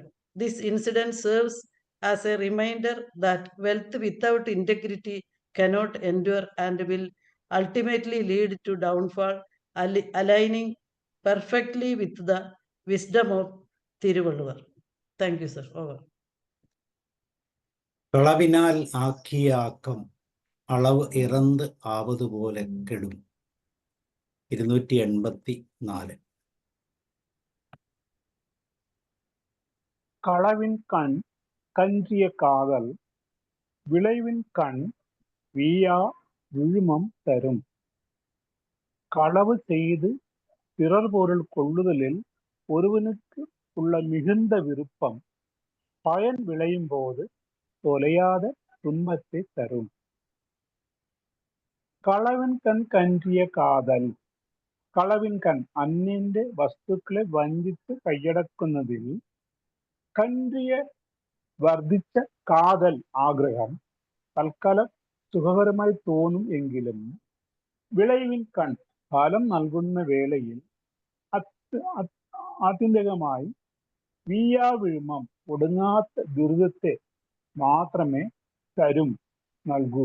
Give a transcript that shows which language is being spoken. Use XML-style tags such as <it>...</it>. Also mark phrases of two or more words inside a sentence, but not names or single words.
<en>This incident serves as a reminder that wealth without integrity cannot endure and will ultimately lead to downfall, aligning perfectly with the wisdom of Thiruvalluvar. Thank you, sir. Over.</en> <ta>களவினால் ஆக்கிய ஆக்கம் அளவு இறந்து ஆவதுபோலே கெடும். 284. களவின் கண் கன்றிய காதல் விளைவின் கண் வீயா விழுமம் தரும். களவு செய்து பிறர் பொருள் கொள்ளுதலில் ஒருவனுக்கு உள்ள மிகுந்த விருப்பம் பயன் விளையும் போது தொலையாத துன்பத்தை தரும். களவின் கண் கன்றிய காதல். களவின் கண்</ta> <ml>അന്യന്റെ വസ്തുക്കളെ വഞ്ചിച്ച് കൈയടക്കുന്നതിൽ കൻറിയ വർദ്ധിച്ച കാതൽ ആഗ്രഹം തൽക്കാലം സുഖകരമായി തോന്നും എങ്കിലും</ml> <ta>விளைவின் கண்</ta> <ml>ഫലം നൽകുന്ന വേളയിൽ ആത്യന്തികമായി വീയാവിഴുമം ഒടുങ്ങാത്ത ദുരിതത്തെ മാത്രമേ നൽകൂ.</ml>